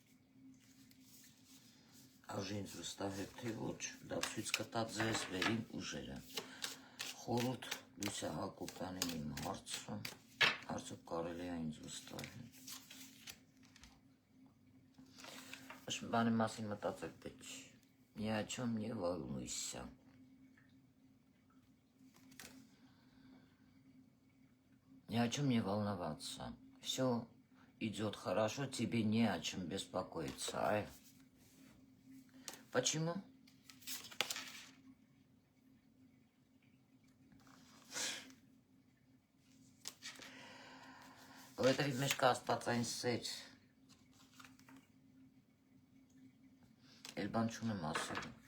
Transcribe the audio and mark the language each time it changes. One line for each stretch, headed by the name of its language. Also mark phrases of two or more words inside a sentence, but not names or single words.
Armenian: Արժի ինձ վստահել, թե ոչ, դա ցույց կտա ձեզ վերին ուժերը։ Խորհուրդ Լուսիա Հակոբյանին իմ հարցում, հարցը կարելի է ինձ վստահել։ Աշմ բանի մասին մտածել պետք չի,
Russian: ни о чем не волнуйся. Ни о чем не волноваться. Все идет хорошо, тебе не о чем беспокоиться. А? Почему?
Armenian: Որովհետև մեջ կա աստվածային սեր։ Էլ բան չունեմ ասելու։